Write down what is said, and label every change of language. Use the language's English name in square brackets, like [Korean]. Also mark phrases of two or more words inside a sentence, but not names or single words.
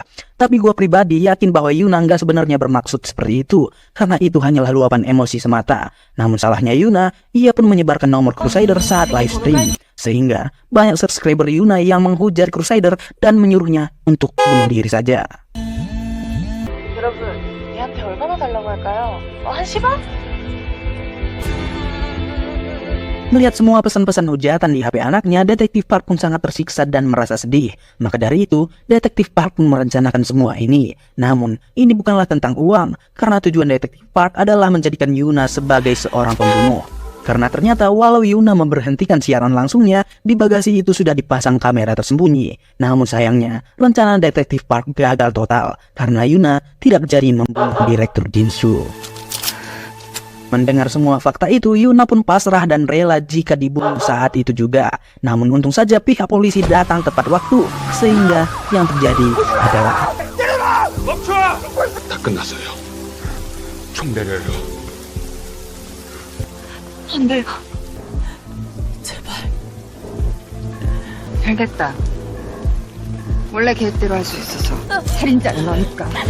[Indonesian] Tapi gua pribadi yakin bahwa Yuna nggak sebenarnya bermaksud seperti itu, karena itu hanyalah luapan emosi semata. Namun salahnya Yuna, ia pun menyebarkan nomor Crusader saat [English] live stream. [Indonesian] Sehingga banyak subscriber Yuna yang menghujat Crusader dan menyuruhnya untuk bunuh diri saja. [Korean] 여러분, 얘한테 얼마나 달라고 할까요? 한 10원? [Indonesian] Melihat semua pesan-pesan hujatan di HP anaknya, Detektif Park pun sangat tersiksa dan merasa sedih. Maka dari itu, Detektif Park pun merencanakan semua ini. Namun, ini bukanlah tentang uang, karena tujuan Detektif Park adalah menjadikan Yuna sebagai seorang pembunuh. Karena ternyata walau Yuna memberhentikan siaran langsungnya, di bagasi itu sudah dipasang kamera tersembunyi. Namun sayangnya, rencana Detektif Park gagal total, karena Yuna tidak jadi membunuh Direktur Jinsu. Mendengar semua fakta itu, Yuna pun pasrah dan rela jika dibunuh saat itu juga. Namun untung saja pihak polisi datang tepat waktu, sehingga yang terjadi adalah [Korean] 다 끝났어요. 총 내려요. 안 돼요. 잘됐다. 원래 계획대로 할 수 있어서. 살인자는 너니까.